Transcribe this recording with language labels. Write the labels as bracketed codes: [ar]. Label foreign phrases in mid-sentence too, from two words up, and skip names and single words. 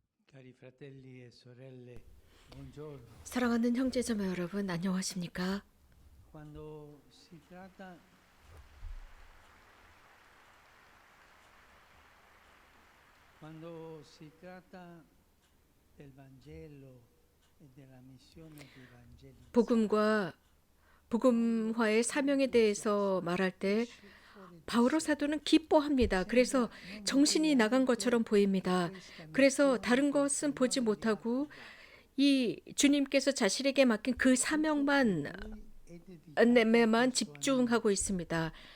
[it] Cari fratelli e sorelle, buongiorno. [ko] 사랑하는 형제자매 여러분, 안녕하십니까? [it] Quando si tratta quando si tratta del Vangelo e della missione di evangelizzare, [ko] 복음과 복음화의 사명에 대해서 말할 때 바오로 사도는 기뻐합니다. 그래서 정신이 나간 것처럼 보입니다. 그래서 다른 것은 보지 못하고 이 주님께서 자신에게 맡긴 그 사명만 만 집중하고 있습니다.